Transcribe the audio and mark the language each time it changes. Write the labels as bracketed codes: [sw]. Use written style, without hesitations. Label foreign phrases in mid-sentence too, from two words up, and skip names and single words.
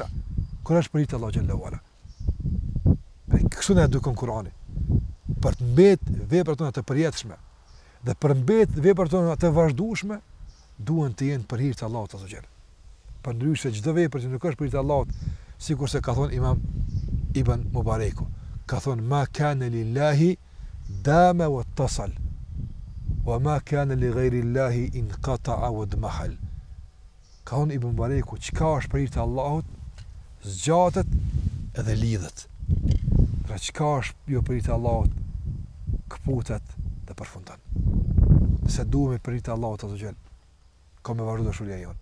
[sq] Kur është për Allahu [ar] جل وعلا. [sq] Kështu na edukon Kurani. Për të mbetë veprat tona të përjetshme dhe për mbetë veprat tona të vazhdueshme, duhen të jenë për hir të Allahut [ar] عز وجل. [sq] Përndryshe çdo vepër që nuk është për hir të Allahut, sikurse ka thonë Imam Ibn Mubareku, ka thonë [ar] ما كان لله دام واتصل وما كان لغير الله انقطع واضمحل. [sq] Ka thonë Ibn Mubareku, çka është për hir të Allahut, zgjatet edhe lidhet. Pra çka është jo për hir të Allahut, kputet dhe përfundon. Nëse duhemi për hir të Allahut [ar] عز وجل, [sq] ka me vazhdu dashuria jonë.